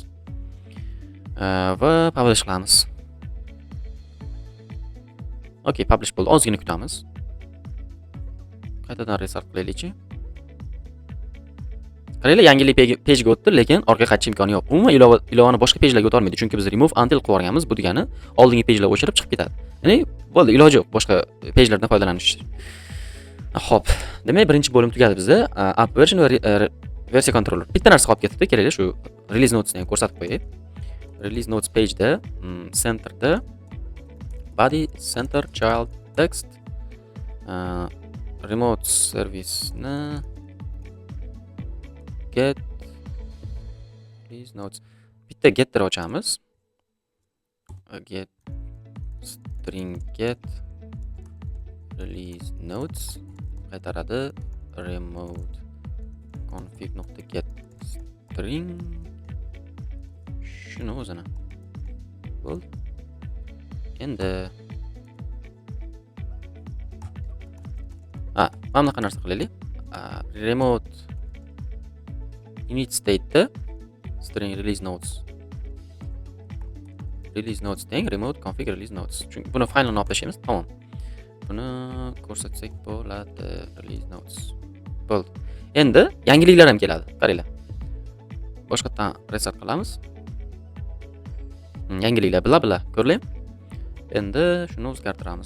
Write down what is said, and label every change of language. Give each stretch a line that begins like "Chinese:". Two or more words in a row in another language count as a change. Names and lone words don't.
Uzbek: Va publish qilamiz. Okay, publish bo'ldi. Ozgina kutamiz. Qaytadan restart qilaylikchi. Qaranglar, yangilik page ga o'tdi, lekin orqaga qaytish imkoni yo'q. Umuman ilovani boshqa pagelarga o'ta olmaydi, chunki biz
English: remove until
Uzbek: qilib yuborganmiz. Bu degani oldingi pagelar o'chirib chiqib ketadi. Ya'ni bo'ldi, iloji yo'q boshqa pagelardan foydalanish. Xo'p, demak birinchi bo'lim tugadi bizda.
English: App version
Uzbek: va versiya controller. Bitta narsa qolib ketibdi. Kelaylik, shu
English: release notesni
Uzbek: ham ko'rsatib qo'yay.
English: Release notes pageda centerda body center child text remote service ni get release notes.
Uzbek: Bitta get'ni ochamiz.
English: Get string get release notes qaytaradi. Remote config.get string shuni o'zini.
Uzbek: Bo'ldi. Endi mana bunaqa narsa qilaylik.
English: Remote init state'da string release notes teng remote config release notes.
Uzbek: Chunki buni faylni olib tashlaymiz. Tamom. Buni ko'rsatsak bo'ladi.
English: Release notes.
Uzbek: Bo'ldi. Endi yangiliklar ham keladi. Qaranglar. Boshqatdan restart qilamiz. Yangiliklar bla ko'rlaymi? Endi shuni o'zgartiramiz.